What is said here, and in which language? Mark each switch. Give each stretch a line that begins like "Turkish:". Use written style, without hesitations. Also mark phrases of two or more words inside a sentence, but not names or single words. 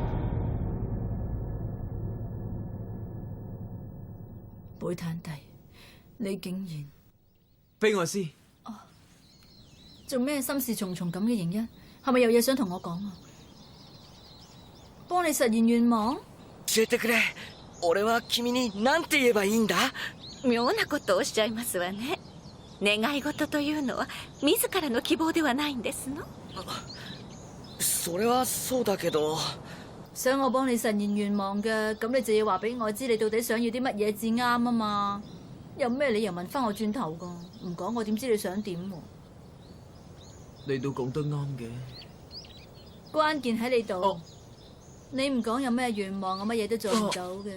Cantonese: 貝坦弟，你竟然悲哀師，做咩心事重重咁嘅瑩一？係咪有嘢想同我講啊？幫你實現願望？
Japanese: 教えてくれ。俺は君に何て言えばいいんだ？妙なことをおっしゃいますわね。願い事というのは自らの希望ではないんですの？それはそうだけど。
Cantonese: 想我幫你實現願望嘅，咁你就要話俾我知你到底想要啲乜嘢至啱啊嘛？有咩理由問翻我轉頭噶？唔講我點知你想點喎？你都講得啱嘅。關鍵喺你度。哦你唔講有咩願望，我乜嘢都做唔到嘅。